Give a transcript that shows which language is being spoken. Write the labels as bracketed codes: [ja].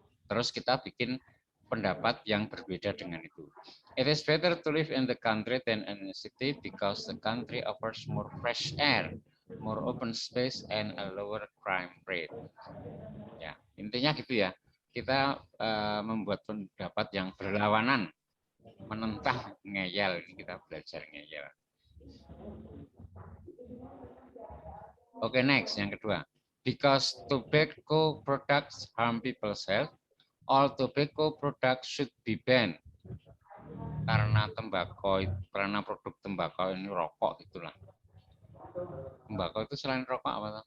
[id] Terus kita bikin pendapat yang berbeda dengan itu. [en] It is better to live in the country than in the city because the country offers more fresh air, more open space, and a lower crime rate. [id] Ya, intinya gitu ya. Kita membuat pendapat yang berlawanan, menentang ngeyel. Ini kita belajar ngeyel. Oke, next, yang kedua. [en] Because tobacco products harm people's health, all tobacco products should be banned. [id] Karena produk tembakau ini rokok gitulah. Tembakau itu selain rokok apa?